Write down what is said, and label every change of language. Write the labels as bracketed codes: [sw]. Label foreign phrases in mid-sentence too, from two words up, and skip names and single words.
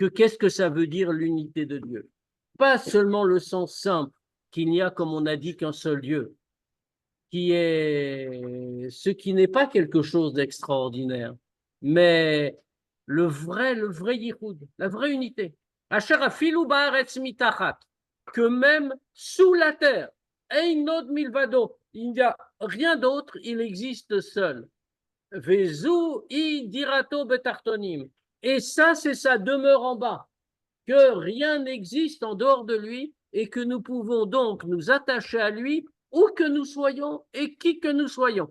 [fr] que qu'est-ce que ça veut dire l'unité de Dieu. Pas seulement le sens simple qu'il n'y a, comme on a dit, qu'un seul Dieu, qui est ce qui n'est pas quelque chose d'extraordinaire, mais le vrai yichud, la vraie unité. [he] אשר אפילו בארץ מתחת, [fr] que même sous la terre, [he] אין עוד מלבדו, [fr] il n'y a rien d'autre, il existe seul. [he] וזו היא דירתו בתחתונים. [fr] Et ça, c'est sa demeure en bas, que rien n'existe en dehors de lui et que nous pouvons donc nous attacher à lui où que nous soyons et qui que nous soyons.